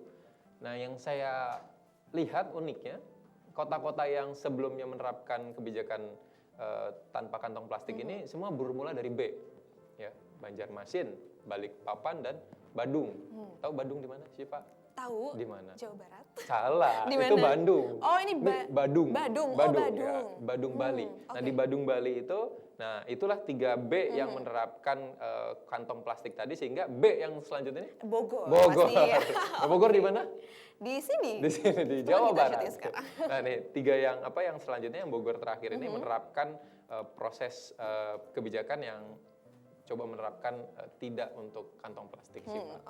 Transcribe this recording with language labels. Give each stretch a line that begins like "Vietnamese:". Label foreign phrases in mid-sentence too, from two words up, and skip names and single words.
Indonesian: Nah, yang saya lihat uniknya, kota-kota yang sebelumnya menerapkan kebijakan tanpa kantong plastik ini semua bermula dari B, ya, Banjarmasin, Balikpapan dan Badung. Tahu Badung di mana sih Pak? Tahu. Di mana? Jawa Barat. Salah, Dimana? itu Bandung. Oh, ini Badung. Badung. Badung. Oh, Badung. Ya, Badung Bali. Nah, di Badung Bali itu, nah itulah 3B yang menerapkan kantong plastik tadi, sehingga B yang selanjutnya ini? Bogor. Bogor. Pasti, ya. Nah, Bogor di mana? Di sini. Di sini, di Cuma Jawa kita Barat. syuting sekarang. Nah, nih 3 yang selanjutnya yang Bogor terakhir ini menerapkan proses kebijakan yang coba menerapkan tidak untuk kantong plastik sih, Mbak.